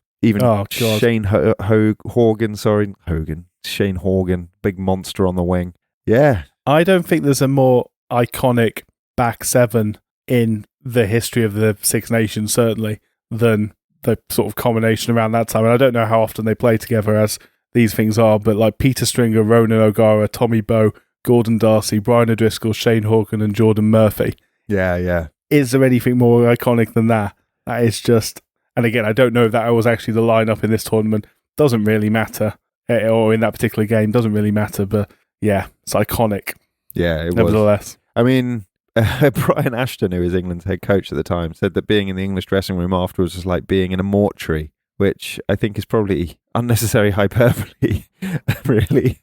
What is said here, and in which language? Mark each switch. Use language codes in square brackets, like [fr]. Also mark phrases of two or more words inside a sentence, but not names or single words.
[en] Even Shane Shane Horgan, big monster on the wing. Yeah, I don't think there's a more iconic back seven in the history of the Six Nations, certainly, than the sort of combination around that time. And I don't know how often they play together, as these things are, but like Peter Stringer, Ronan O'Gara, Tommy Bowe, Gordon Darcy, Brian O'Driscoll, Shane Horgan, and Jordan Murphy. Yeah. Is there anything more iconic than that? That is just... And again, I don't know if that was actually the lineup in this tournament. Doesn't really matter. Or in that particular game, doesn't really matter. But yeah, it's iconic. Yeah, it nevertheless. Was. I mean, Brian Ashton, who was England's head coach at the time, said that being in the English dressing room afterwards was like being in a mortuary, which I think is probably unnecessary hyperbole, really.